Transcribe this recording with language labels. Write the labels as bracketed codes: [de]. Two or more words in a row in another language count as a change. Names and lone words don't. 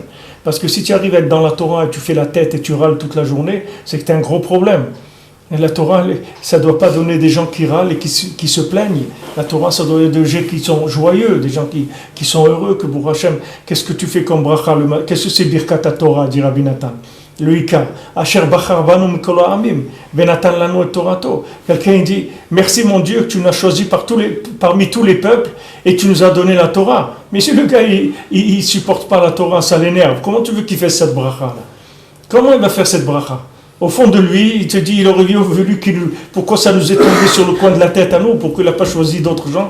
[fr] Parce que si tu arrives à être dans la Torah et tu fais la tête et tu râles toute la journée, c'est que tu as un gros problème. Et la Torah, ça ne doit pas donner des gens qui râlent et qui se plaignent. La Torah, ça doit être des gens qui sont joyeux, des gens qui sont heureux, que pour Hachem, qu'est-ce que tu fais comme bracha? Qu'est-ce que c'est [he] ברכת תורה, [fr] dit Rabbi Nathan? Le Ika. [he] אשר בחר בנו מכל העמים, ונתן לנו את תורתו. [fr] Quelqu'un dit, merci mon Dieu que tu nous as choisis parmi tous les peuples et tu nous as donné la Torah. Mais si le gars, il ne supporte pas la Torah, ça l'énerve. Comment tu veux qu'il fasse cette bracha-là? Comment il va faire cette bracha? Au fond de lui, il te dit, il aurait voulu pourquoi ça nous est tombé sur le coin de la tête à nous, pourquoi il n'a pas choisi d'autres gens?